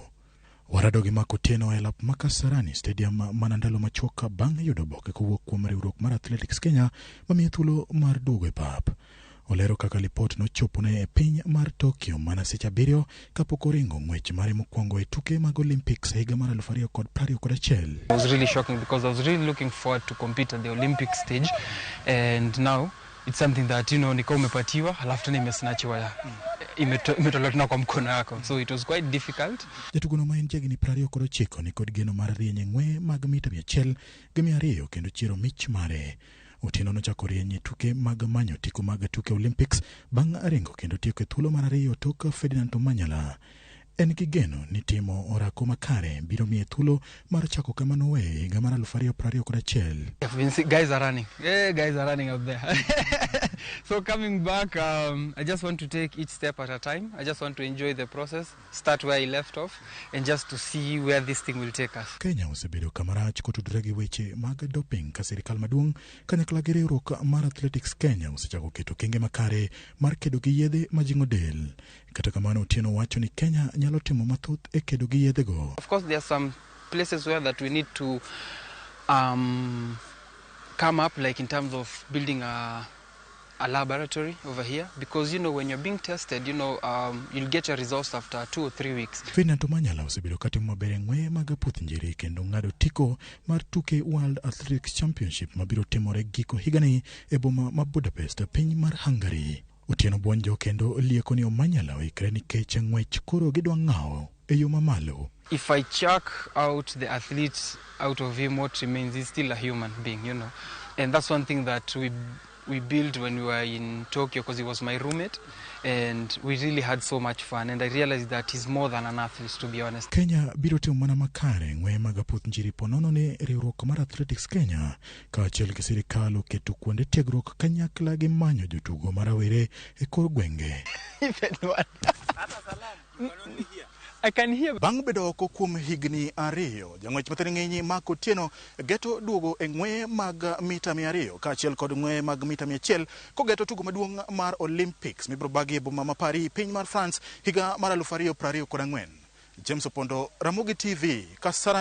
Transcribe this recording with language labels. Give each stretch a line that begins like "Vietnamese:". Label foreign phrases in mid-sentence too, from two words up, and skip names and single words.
Luo (Kenya and Tanzania): Warado gi Mark Otieno e lap Kasarani Stadium mana ndalo machuok bang' yudo oboke kowuok kuom riwruok mar Athletics Kenya mamiye thuolo mar duogo e pap. Olero kaka lipot nochopone e piny mar Tokyo mana seche 7 kapok oringo ng'wech mare mokwongo e tuke mag Olympics higa mar 2021.
English: It was really shocking because I was really looking forward to compete at the Olympic stage, and now it's something that
Swahili: nika umepatiwa halafu tena imesnachiwa imetolewa tena kwa mkono yako,
English: so it was quite difficult.
Luo (Kenya and Tanzania): Jatugono ma en jagini 29 ni kod geno mar rieny ng'we mag mita 100 gi 200 kendo chiero mich mare. Otieno nochako rieny tuke mag manyo tiko mag tuke Olympics bang' ringo kendo tieko thuolo mar 2 tok Ferdinand Omanyala. En gi geno ni timo orako makare biro miye thuolo mar chako kama nowe higa mar 2021.
English: Guys are running. Yeah, guys are running up there. So coming back, I just want to take each step at a time. I just want to enjoy the process, start where I left off, and just to see where this thing will take us.
Luo (Kenya and Tanzania): Kenya osebedo kamarach kotudore gi weche mag doping ka sirikal maduong' kanyakla gi riwruok mar Athletics Kenya osechako keto kenge makare mar kedo gi yedhe ma jing'o del. Kata kamano Otieno wacho ni Kenya nyalo timo mathoth e kedo gi yedhe go.
English: Of course there are some places where that we need to come up, like in terms of building a laboratory over here, because when you're being tested, you'll get your results after 2 or 3 weeks.
Luo (Kenya and Tanzania): Ferdinand Omanyala osebedo katimo maber e ng'we mag aputh njiri kendo ng'ado tiko mar tuke World Athletics Championship mabiro timore giko higani e boma ma Budapest, piny mar Hungary. Otieno buonjo kendo lieko ni Omanyala oikre nikech ng'wech koro gidwa ng'awo e yo mamalo.
English: If I chuck out the athlete out of him, what remains is still a human being, And that's one thing that we built when we were in Tokyo, because he was my roommate, and we really had so much fun, and I realized that he's more than an athlete, to be honest.
Luo (Kenya and Tanzania): Kenya biro timo mana makare ng'we mag aputh njiri ponono ne riwruok mar Athletics Kenya kaachiel gi sirikal oketo kuonde tiegruok kanyakla gi manyo jotugo marawere e kor gwenge.
English: I can hear.
Luo (Kenya and Tanzania): Bang' bedo oko kuom higni 2, jang'wech mathiring'inyi Mark Otieno geto duogo e ng'we mag mita 200 kaachiel kod ng'we mag mita 100 kogeto tugo maduong' mar Olympics mibiro bagi e boma ma Paris, piny mar France higa mar 2024. James Opondo, Ramogi TV, Kasarani.